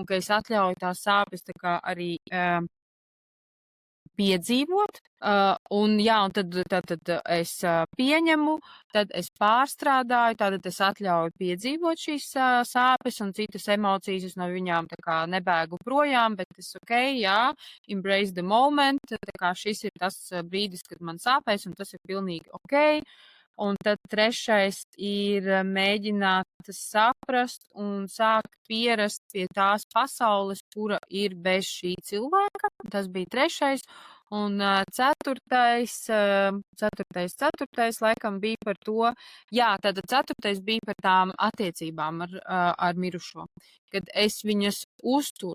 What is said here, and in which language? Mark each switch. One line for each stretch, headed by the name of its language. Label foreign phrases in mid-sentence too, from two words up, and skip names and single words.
Latvian: ka es atļauju tās sāpes tā kā arī piedzīvot, un tad es pieņemu, tad es pārstrādāju, tad es atļauju piedzīvot šīs sāpes un citas emocijas, es no viņām tā kā nebēgu projām, bet es
English: embrace the moment,
Latvian: tā kā šis ir tas brīdis, kad man sāpēs, un tas ir pilnīgi ok. Un tad trešais ir mēģināt saprast un sākt pierast pie tās pasaules, kura ir bez šī cilvēka. Tas bija trešais. Un ceturtais laikam bija par to, tad ceturtais bija par tām attiecībām ar mirušo, kad es viņas uzturu.